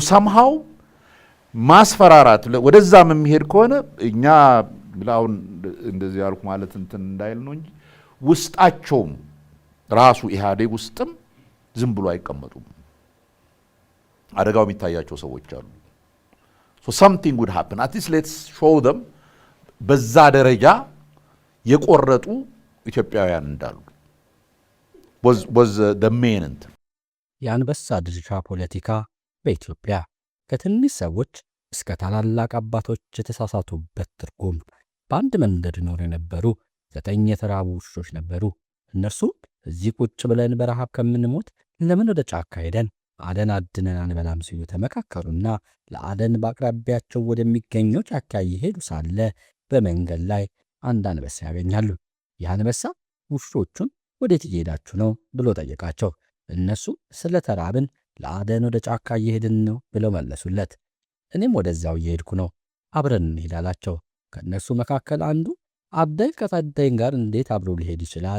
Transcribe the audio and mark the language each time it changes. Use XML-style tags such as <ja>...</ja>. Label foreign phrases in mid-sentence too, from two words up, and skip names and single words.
<am>somehow ማስፈራራት ወደዛም የሚሄድ ከሆነ እኛ ብላውን እንደዚህ ያልኩ ማለት እንትን እንዳይል ነው እንጂ ውስጣቸውም ራሱ ኢህአዴግ ውስጥም ዝም ብሎ አይቀመጡም። አደጋው የሚታያቸው ሰዎች አሉ።</am> <en>so something would happen at least let's show them</en> <am>በዛ ደረጃ የቆረጡ ኢትዮጵያውያን እንዳሉ</am> <en>was the main</en> <am>እንትን የአንበሳ ድርሻ ፖለቲካ በኢትዮጵያ ከትንሽ ሰዎች እስከ ታላላቅ አባቶች የተሳሳቱበት ትርጉም። በአንድ መንደር ይኖሩ የነበሩ 9 የተራቡ ውሾች ነበሩ። እነርሱም እዚህ ቁጭ ብለን በረሃብ ከምንሞት ለምን ወደ ጫካ ሄደን አደን አድነን አንበላም ሲሉ ተመካከሩና ለአደን በአቅራቢያቸው ወደሚገኘው ጫካ እየሄዱ ሳለ በመንገድ ላይ አንድ አንበሳ ያገኛሉ። ይህ አንበሳ ውሾቹን ወዴት እየሄዳችሁ ነው ብሎ ጠየቃቸው። እነሱ ስለ ተራብን ለአደን ወደ ጫካ እየሄድን ነው ብለው መለሱለት። እኔም ወደዚያው እየሄድኩ ነው፣ አብረን እንሂድ አላቸው። ከእነርሱ መካከል አንዱ አዳኝ ከታዳኝ ጋር እንዴት አብሮ ሊሄድ ይችላል?</am>